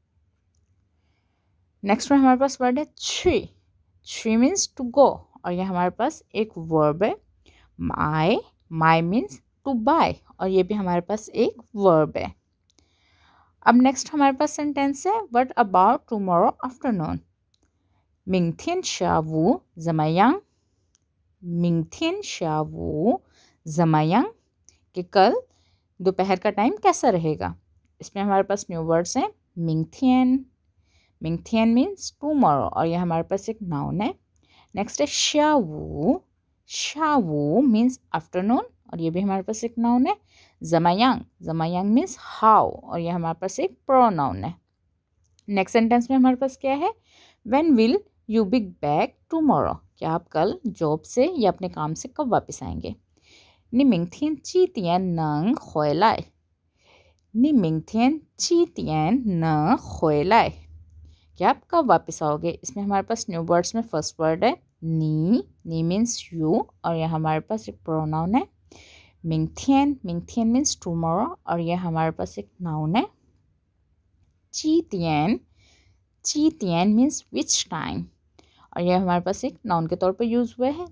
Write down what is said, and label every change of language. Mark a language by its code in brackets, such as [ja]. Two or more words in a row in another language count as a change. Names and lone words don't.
[hi] नेक्स्ट में हमारे पास वर्ड है छी। छी [en] means to go [hi] और ये हमारे पास एक वर्ब है। माई। माई [en] means to buy [hi] और ये भी हमारे पास एक वर्ब है। अब नेक्स्ट हमारे पास सेंटेंस है [en] what about tomorrow afternoon? [zh] 明天下午怎么样? 明天下午怎么样? [hi] कि कल दोपहर का टाइम कैसा रहेगा। इसमें हमारे पास [en] new words [hi] हैं मिंगथियन। मिंगथियन [en] means tomorrow [hi] और ये हमारे पास एक नाउन है। नेक्स्ट है शावू। शावू [en] means afternoon [hi] और ये भी हमारे पास एक नाउन है। जमायांग। जमायांग [en] means how [hi] और ये हमारे पास एक प्रोनाउन है। नेक्स्ट सेंटेंस में हमारे पास क्या है? [en] when will you be back tomorrow? [hi] क्या आप कल जॉब से या अपने काम से कब वापस आएंगे? [zh] 你明天几点能回来? 你明天几点能回来? [hi] क्या आप कब वापस आओगे? इसमें हमारे पास [en] new words [hi] में [en] first word [hi] है नी। नी [en] means you [hi] और यह हमारे पास एक प्रोनाउन है। मिंगथियन। मिंगथियन [en] means tomorrow [hi] और यह हमारे पास एक नाउन है। चीतियन। चीतियन [en] means which time [hi] और यह हमारे पास एक नाउन के तौर पर यूज़ हुआ है।